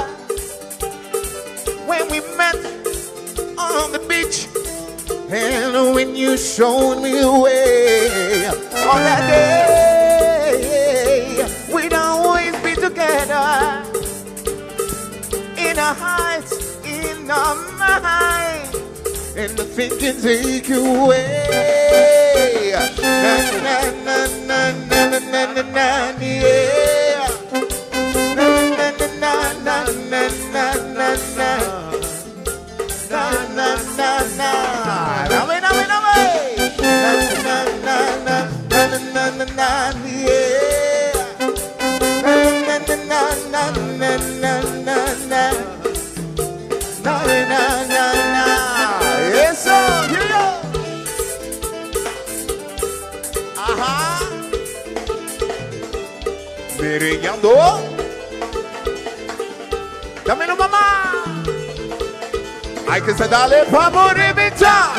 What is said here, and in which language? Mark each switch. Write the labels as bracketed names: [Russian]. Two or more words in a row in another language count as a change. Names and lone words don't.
[English] when we met on the beach, and when you showed me the way on that day, we'd always be together and nothing can take you away. Na na na na na na na na na, yeah. Na na na na na na na na na. Na na na na. [Spanish] Dame, dame, dame. Na na na na na na na na, yeah. Na na na na na na na na. Na na na na. Eso, [English] here we go. [Spanish] Ajá. Merengueando. Dámelo, mamá. Hay que darle vamos reventar.